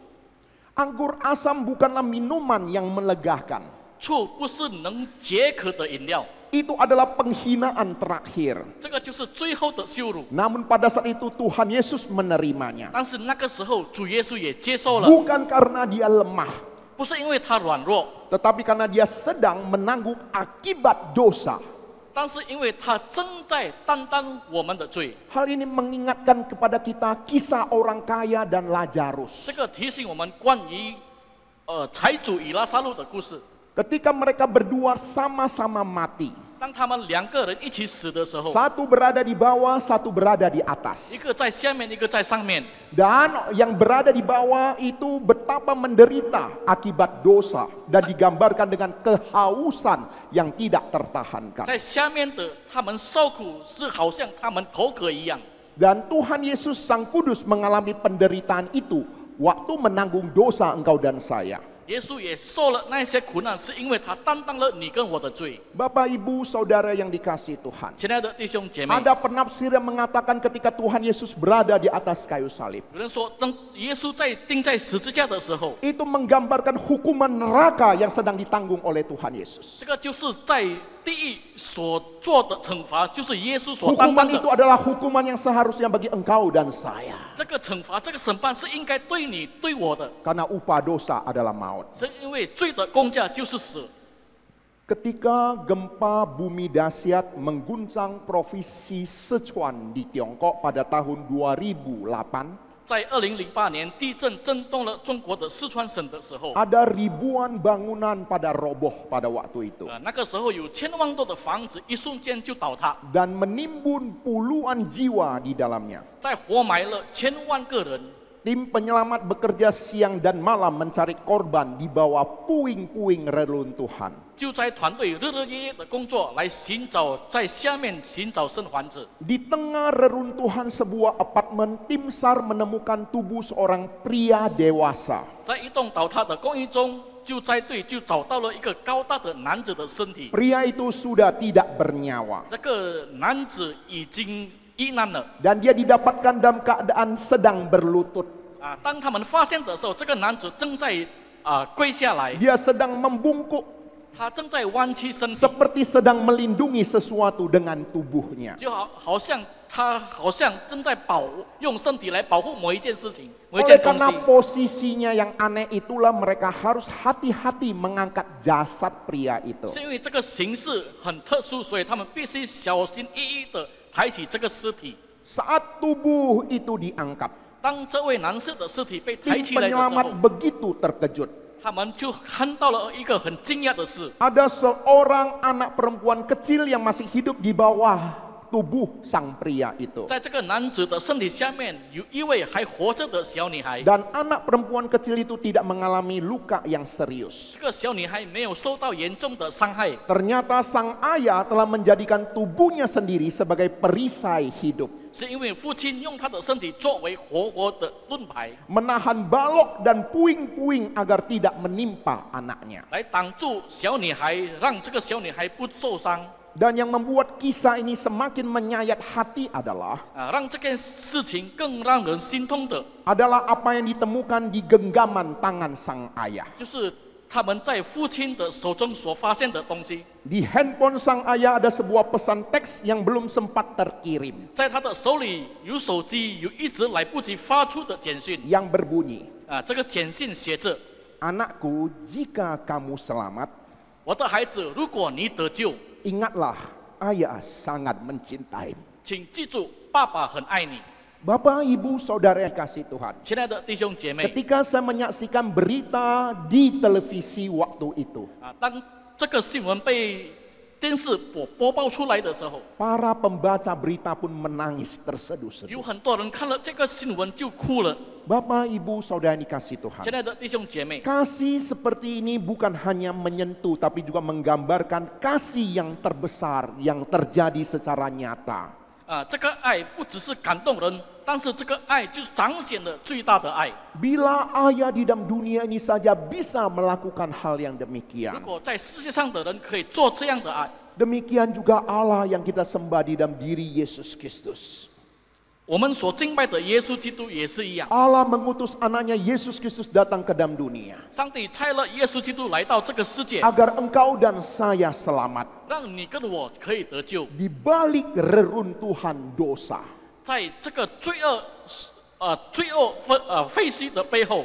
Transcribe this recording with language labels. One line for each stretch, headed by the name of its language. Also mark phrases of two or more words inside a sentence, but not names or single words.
Indonesian: Anggur asam bukanlah minuman yang melegakan.
Chinese: 醋不是能解渴的饮料，
Indonesian: Itu adalah penghinaan terakhir.
Chinese: 这个就是最后的羞辱。
Indonesian: Namun pada saat itu Tuhan Yesus menerimanya.
Chinese: 但是那个时候，主耶稣也接受了，
Indonesian: Bukan karena dia lemah,
Chinese: 不是因为他软弱，
Indonesian: tetapi karena dia sedang menanggung akibat dosa.
Chinese: 但是因为他正在担当我们的罪。
Indonesian: Hal ini mengingatkan kepada kita kisah orang kaya dan Lazarus.
Chinese: 这个提醒我们关于财主与拉撒路的故事。
Indonesian: Ketika mereka berdua sama-sama mati.
Chinese: 当他们两个人一起死的时候，
Indonesian: Satu berada di bawah, satu berada di
Chinese: 一
Indonesian: atas.
Chinese: 个在下面，一个在上面。
Indonesian: Dan yang berada di bawah itu betapa menderita akibat dosa. Dan digambarkan dengan kehausan yang tidak tertahankan.
Chinese: 在下面的他们受苦，是好像他们口渴一样。
Indonesian: Dan Tuhan Yesus Sang Kudus mengalami penderitaan itu waktu menanggung dosa engkau dan saya.
Chinese: 耶稣也受了那些苦难，是因为他担当了你跟我的罪。
Indonesian: Bapak, Ibu, Saudara yang dikasihi Tuhan.
Chinese: 亲爱的弟兄姐妹，
Indonesian: Ada penafsir yang mengatakan ketika Tuhan Yesus berada di atas kayu salib.
Chinese: 有人说，当耶稣钉在十字架的时候，
Indonesian: Itu menggambarkan hukuman neraka yang sedang ditanggung oleh Tuhan Yesus.
Chinese: 这个就是在地狱所做的惩罚，就是耶稣所担
Indonesian: Hukuman
Chinese: 当
Indonesian: itu
Chinese: 的。
Indonesian: adalah hukuman yang seharusnya bagi engkau dan saya.
Chinese: 这个惩罚，这个审判是应该对你对我的，
Indonesian: Karena upah dosa adalah maut.
Chinese: 是因为罪的工价就是死。
Indonesian: Ketika gempa bumi dahsyat mengguncang provinsi Sichuan di Tiongkok pada tahun 2008,
Chinese: 在2008年地震震动了中国的四川省的时候，
Indonesian: ada ribuan bangunan pada roboh pada waktu itu
Chinese: 那个时候有千万多的房子一瞬间就倒塌，
Indonesian: dan menimbun puluhan jiwa di dalamnya.
Chinese: 在活埋了千万个人。
Indonesian: Tim penyelamat bekerja siang dan malam mencari korban di bawah puing-puing reruntuhan.
Chinese: 救灾团队日日夜夜的工作来寻找，在下面寻找生还者。
Indonesian: Di tengah reruntuhan sebuah apartemen, tim SAR menemukan tubuh seorang pria dewasa.
Chinese: 在一栋倒塌的公寓中，救灾队就找到了一个高大的男子的身体。
Indonesian: Pria itu sudah tidak bernyawa
Chinese: 这个男子已经遇难了。
Indonesian: dan dia didapatkan dalam keadaan sedang berlutut.
Chinese: 当他们发现的时候，这个男子正在跪下来，
Indonesian: Dia sedang membungkuk
Chinese: 他正在弯曲身体，
Indonesian: seperti sedang melindungi sesuatu dengan tubuhnya.
Chinese: 就好像他好像正在用身体来保护某一件事情、某一件
Indonesian: Oleh
Chinese: 东
Indonesian: karena
Chinese: 西。
Indonesian: posisinya yang aneh itulah mereka harus hati-hati mengangkat jasad pria itu.
Chinese: 是因为这个形式很特殊，所以他们必须小心翼翼的抬起这个尸体。
Indonesian: Saat tubuh itu diangkat,
Chinese: 当这位男士的尸体被抬
Indonesian: tim
Chinese: 起来的时
Indonesian: penyelamat
Chinese: 候，
Indonesian: begitu terkejut.
Chinese: 他们就看到了一个很惊讶的事：
Indonesian: Ada seorang anak perempuan kecil yang masih hidup di bawah tubuh sang pria itu.
Chinese: 在这个男子的身体下面有一位还活着的小女孩。
Indonesian: Dan anak perempuan kecil itu tidak mengalami luka yang serius.
Chinese: 这个小女孩没有受到严重的伤害。
Indonesian: Ternyata sang ayah telah menjadikan tubuhnya sendiri sebagai perisai hidup.
Chinese: 是因为父亲用他的身体作为活的盾牌，
Indonesian: Menahan balok dan puing-puing agar tidak menimpa anaknya.
Chinese: 来挡住小女孩，让这个小女孩不受伤。
Indonesian: Dan yang membuat kisah ini semakin menyayat hati adalah
Chinese: 让这件事情更让人心痛的，
Indonesian: adalah apa yang ditemukan di genggaman tangan sang ayah.
Chinese: 就是他们在父亲的手中所发现的东西。
Indonesian: Di handphone sang ayah ada sebuah pesan teks yang belum sempat terkirim
Chinese: 在他的手里有手机，有一直来不及发出的简讯。
Indonesian: yang berbunyi,
Chinese: 这个简讯写着：
Indonesian: "Anakku, jika kamu selamat,
Chinese: 我的孩子，如果你得救，
Indonesian: ingatlah ayah sangat mencintaimu."
Chinese: 请记住，爸爸很爱你。
Indonesian: Bapak, Ibu, Saudara yang kasih Tuhan.
Chinese: 亲爱的弟兄姐妹，
Indonesian: Ketika saya menyaksikan berita di televisi waktu itu,
Chinese: 当这个新闻被电视播报出来的时候，
Indonesian: para pembaca berita pun menangis terseduh-seduh.
Chinese: 有很多人看了这个新闻就哭了。
Indonesian: Bapak, Ibu, Saudara yang dikasih
Chinese: 亲
Indonesian: Tuhan.
Chinese: 爱的弟兄姐妹，
Indonesian: Kasih seperti ini bukan hanya menyentuh, tapi juga menggambarkan kasih yang terbesar yang terjadi secara nyata.
Chinese: 这个爱不只是感动人，但是这个爱就是彰显了最大的爱。
Indonesian: Bila ayah di dalam dunia ini saja bisa melakukan hal yang
Chinese: 如
Indonesian: demikian,
Chinese: 果在世界上的人可以做这样的爱，
Indonesian: demikian juga Allah yang kita sembah di dalam diri Yesus Kristus.
Chinese: 我们所敬拜的耶稣基督也是一样。
Indonesian: Allah mengutus anaknya Yesus Kristus datang ke dalam dunia
Chinese: 上帝差了耶稣基督来到这个世界，
Indonesian: agar engkau dan saya selamat
Chinese: 让你跟我可以得救。
Indonesian: di balik reruntuhan dosa.
Chinese: 在这个罪恶废墟的背后，